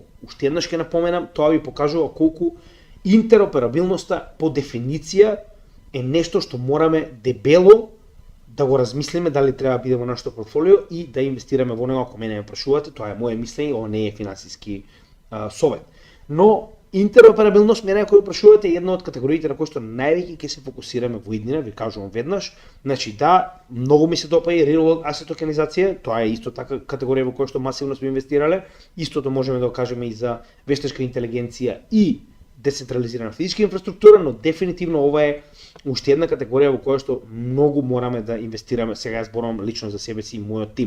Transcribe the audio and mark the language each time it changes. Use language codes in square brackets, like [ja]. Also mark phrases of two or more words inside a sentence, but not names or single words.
[mk] Уште еднаш ќе напоменам, тоа ви покажува колку интероперабилноста по дефиниција е нешто што мораме дебело да го размислиме дали треба да биде во нашето портфолио и да инвестираме во него. Ако мене ме прашувате, тоа е моје мислење, ова не е финансиски совет. Но интероперабилност, мене ако прашувате, е една од категориите на кои што највеќе ќе се фокусираме во иднина, ви кажувам веднаш. Значи да, многу ми се допаѓа и [en] real world asset [mk] токенизација, тоа е исто така категорија во која што масивно сме инвестирале. Истото можеме да го кажеме и за вештачка интелигенција и децентрализирана физичка инфраструктура, но дефинитивно ова е уште една категорија во која што многу мораме да инвестираме. Сега ја зборувам лично за себе си и мојот тим.